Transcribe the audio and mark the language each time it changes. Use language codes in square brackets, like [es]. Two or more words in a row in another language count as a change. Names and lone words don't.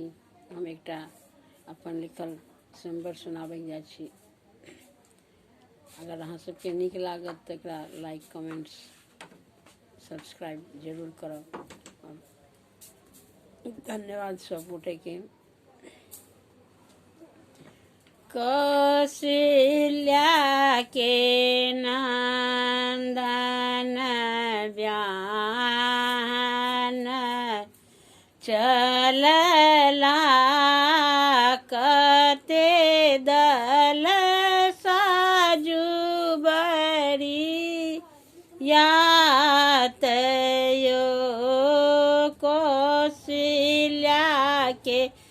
[mai] हम एकटा अपन लिखल संबर सुनाबै जाइ छी। अगर अहाँ सबके नीक लागत तऽ एकरा [en] like comments subscribe [mai] जरूर करब। धन्यवाद सब गोटे के। कौशल्या के नंदन ब्याहन चलला कते दल साजु बरी यात यो कौशल्या के